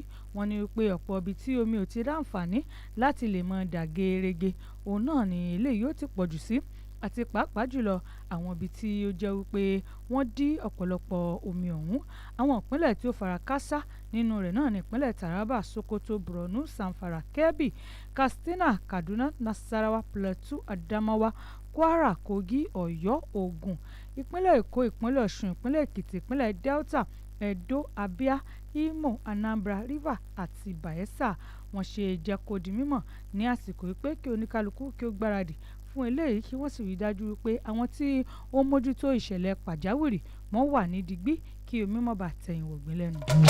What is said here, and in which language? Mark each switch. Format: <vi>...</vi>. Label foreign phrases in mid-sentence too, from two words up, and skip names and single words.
<yo>Wọ́n ní pé ọ̀pọ̀ ibi tí omi ò ti ráǹfààní láti lè mọ dà gerege òun náà ni ilé yóò ti pọ̀jù sí àti pàápàá jùlọ àwọn ibi tí ó jẹ́ wípé wọ́n dí ọ̀pọ̀lọpọ̀ omi ọ̀hún. Àwọn ìpínlẹ̀ tí ó fara káásá nínú rẹ̀ náà ní ìpínlẹ̀ Taraba, Sokoto, Borno, Zamfara, Kebbi, Katsina, Kaduna, Nasarawa, Plateau, Adamawa, Kwara, Kogi, Ọ̀yọ́, Ògùn, ìpínlẹ̀ Èkó, ìpínlẹ̀ Ọ̀ṣun, ìpínlẹ̀ Èkìtì, ìpínlẹ̀ Delta, Edo, Abia, Imo, Anambra, Rivers àti Bayelsa. Wọ́n ṣe jẹ́ kó di mímọ̀ ní àsìkò pé kí oníkálukú kí ó gbáradì fún eléyìí kí wọ́n sì rí dájú pé àwọn tí ó mójútó ìṣẹ̀lẹ̀ pàjáwìrì wọ́n wà ní digbí kí omi má bàa tẹ̀yìn wọ̀gbìn lẹ́nu.</yo>